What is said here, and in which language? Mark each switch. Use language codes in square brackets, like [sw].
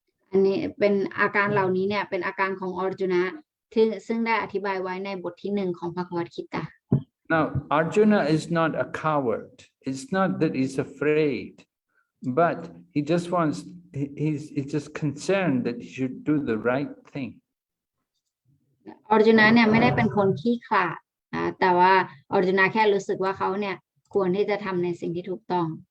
[th] อันนี้เป็นอาการเหล่านี้เนี่ยเป็นอาการของออร์จุนะซึ่งได้อธิบายไว้ในบทที่1ของภควตกิตา [en] Now, Arjuna is not a coward. It's not that he's afraid, but he just wants, he's just concerned that he should do the right thing. [th] ออร์จุนะเนี่ยไม่ได้เป็นคนขี้ขลาดแต่ว่าออร์จุนะแค่รู้สึกว่าเขาเนี่ยควรที่จะทำในสิ่งที่ถูกต้อง